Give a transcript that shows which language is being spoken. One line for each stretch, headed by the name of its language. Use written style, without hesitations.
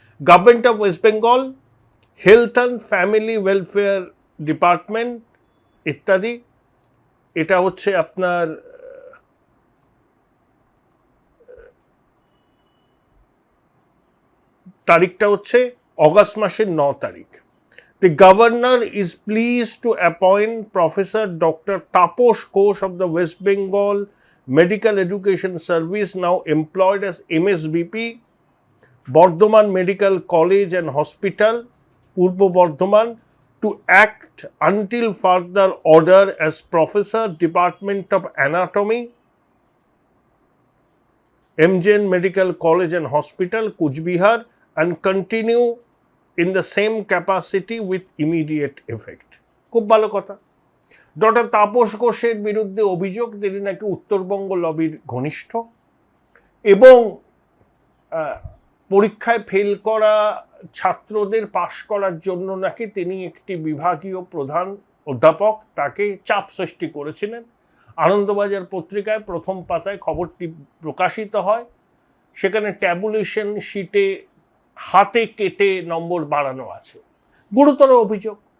English: Government of West Bengal, health and family welfare department ইত্যাদি।
Bangla: এটা হচ্ছে আপনার তারিখটা হচ্ছে অগাস্ট মাসের 9 তারিখ।
English: The governor is pleased to appoint Professor Dr. Taposh Ghosh of the West Bengal Medical Education Service, now employed as MSBP, Bardhaman Medical College and Hospital, Purbo Bardhaman, to act until further order as Professor, Department of Anatomy, MJN Medical College and Hospital, Kuch Bihar, and continue in the same capacity with immediate effect.
Bangla: খুব ভালো কথা। Doctor Tapas ঘোষের বিরুদ্ধে অভিযোগ, তিনি নাকি উত্তরবঙ্গ লবির ঘনিষ্ঠ এবং পরীক্ষায় ফেল করা ছাত্রদের পাশ করার জন্য নাকি তিনি একটি বিভাগীয় প্রধান অধ্যাপক তাকে চাপ সৃষ্টি করেছিলেন। আনন্দবাজার পত্রিকায় প্রথম পাতায় খবরটি প্রকাশিত হয়, সেখানে ট্যাবুলেশন শিটে হাতে কেটে নম্বর বাড়ানো আছে, গুরুতর অভিযোগ।